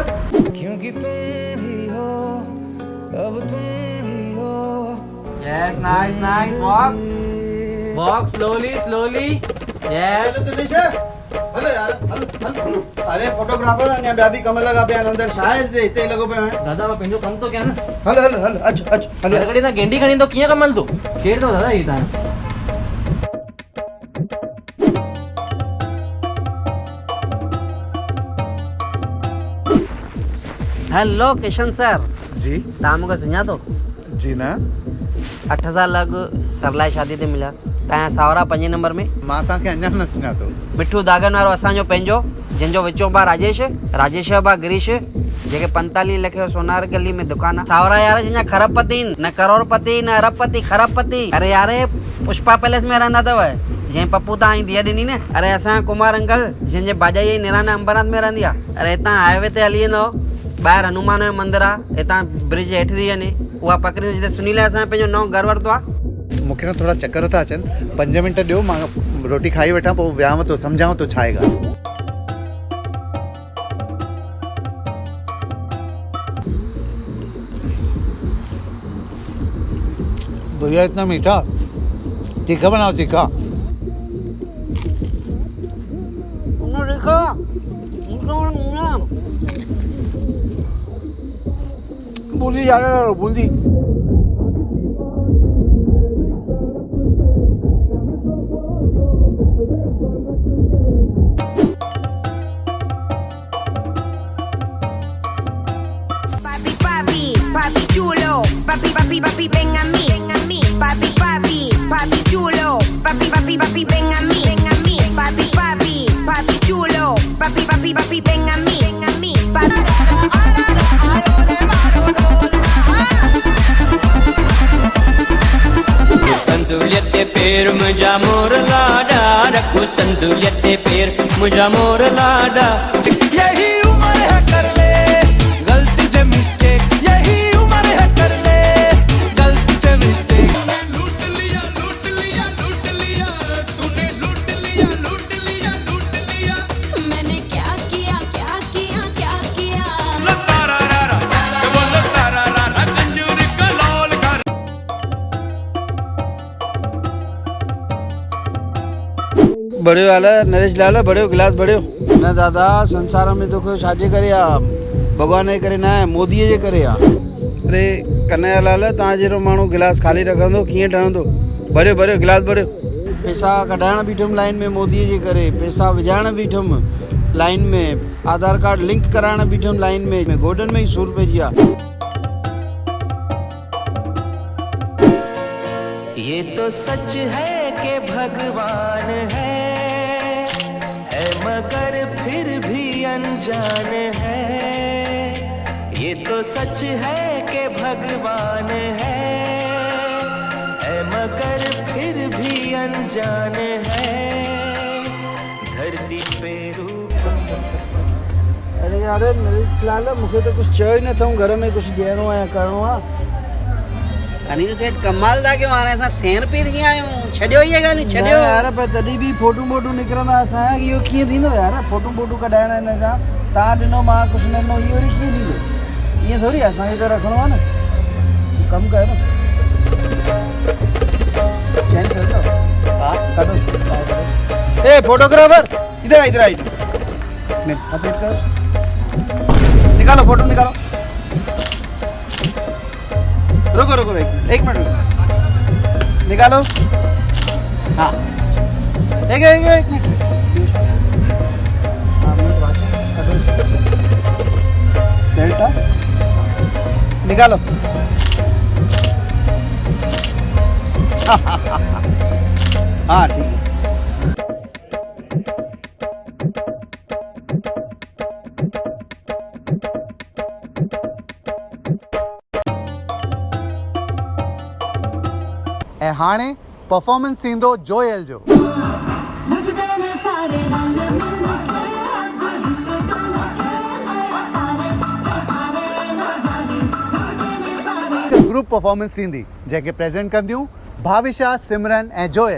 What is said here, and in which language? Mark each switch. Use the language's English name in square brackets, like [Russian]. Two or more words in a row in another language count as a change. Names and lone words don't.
[Hindi] क्योंकि तुम ही हो अब तुम ही हो। [English] yes nice nice walk walk slowly slowly yes [Sindhi] हलो यार हल अरे फोटोग्राफर ने ॿिया बि कम लॻा पिया आहिनि अंदरि छा आहे हिते ई लॻो पियो आहे। दादा मां पंहिंजो कमु थो कयां न। हल हल हल अच अच हल कॾहिं तव्हां गेंडी खणी ईंदो कीअं कमु हलंदो केरु अथव दादा हीअ तव्हां हेलो किशन सर जी तव्हां मूंखे सुञातो जी न 8 साल अॻु सरलाई शादी ते मिलियासीं तव्हांजा सावरा 5 नंबर में मां तव्हांखे अञा न सुञातो। मिठू दागन वारो असांजो पंहिंजो जंहिंजो विचो भाउ राजेश भाउ गिरीश जेके 45 लख जो सोनार गली में दुकान आहे। सावरा यार जंहिंजा खरबपति न करोड़पति न अरबपति खरबपति। अरे यार पुष्पा पैलेस में रहंदा अथव जंहिं पप्पू तव्हां धीअ ॾिनी न। अरे असांजा कुमार अंकल जंहिंजे भाॼाई जी निरान अंबरनाथ में रहंदी आहे। अरे हितां हाईवे ते हली वेंदो ॿाहिरि हनुमान जो मंदिर आहे हितां ब्रिज हेठि थी वञे उहा पकड़ी जिते सुनील असांजो पंहिंजो नओं घर वरितो आहे। मूंखे न थोरा चक्कर था अचनि 5 मिंट ॾियो मां रोटी खाई वठां पोइ वियाव थो सम्झां थो छा आहे ॻाल्हि। [Hindi] भैया इतना मीठा तीखा बनाओ तीखा। बूंदी जाने लगा बूंदी। [Spanish] Papi chulo, papi ven a mí, papi chulo, papi ven a mí, papi chulo, papi ven a mí, [Hindi] संदुलियते पैर मुझा मोर लाडा रखो संदुलियते पैर मुझा मोर लाडा। यही उम्र है कर ले गलती से मिस्टेक, यही उम्र है कर ले गलती से मिस्टेक। लूट लिया तूने लूट लिया मैंने क्या किया लतारा रारा वो लतारा रारा कंजूर का लाल कर। [Sindhi] बड़े वाला नरेश लाल बड़े गिलास बड़े न दादा संसार में तो कोई छाजे करे भगवान जे करे न आहे मोदीअ जे करे आहे। अरे कन्हैया लाल तव्हां जहिड़ो माण्हू गिलास खाली रखंदो कीअं ठहंदो। भरियो गिलास भरियो। पैसा कढाइण बीठुमि लाइन में मोदीअ जे करे पैसा विझाइण बीठुमि लाइन में आधार कार्ड लिंक कराइण बीठुमि लाइन में गोडन में ही सूर पइजी आहे। [Hindi] ये तो सच है कि भगवान है मगर फिर भी अनजान है। ये तो सच है कि भगवान है मगर फिर भी अनजान है। धरती पे [Sindhi] अरे यार नरेश लाल मूंखे तो कुछ चयो ई न अथऊं घर में कुछ ॾियणो आहे या करिणो आहे। अनिल सेठ कमाल था कयो हाणे असां 100 रुपए थी आहियूं छॾियो इहा ॻाल्हि न छॾियो यार पर तॾहिं बि फोटू निकिरंदा असां इहो कीअं थींदो यार फोटू कढाइण हिन सां। तव्हां ॾिनो मां कुझु न ॾिनो इहो वरी कीअं ॾींदो ईअं थोरी असांखे त रखिणो आहे न कमु कयो न चैन कयो अथव हाँ [Hindi] कढो ए फोटोग्राफर इधर आ इधर हाथ हिट करो निकालो फोटो निकालो रुको रुको एक मिनट रुको निकालो हाँ एक मिनट हाँ मिनट बाद करो डेल्टा निकालो हाँ ठीक है [Sindhi] ऐं हाणे परफॉर्मेंस थींदो जोयल जो [English] group performance [Sindhi] थींदी जंहिंखे प्रेज़ेंट कंदियूं भाविशा सिमरन ऐं जोयल